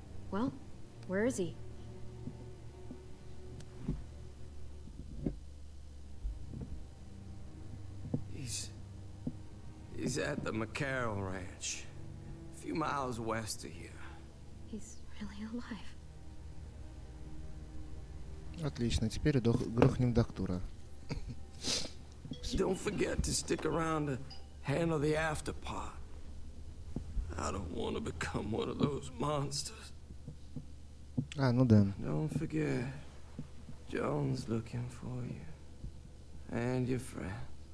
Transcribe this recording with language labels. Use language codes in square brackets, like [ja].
[en] Well, where is he? He's at the McCarroll Ranch, a few miles west of here. He's really alive. [ru] Отлично, теперь грохнем доктора. [en] Don't forget to stick around to handle the after part. I don't want to become one of those monsters. [ru] А, ну да. [en] Don't forget, Joan's looking for you. And your friend.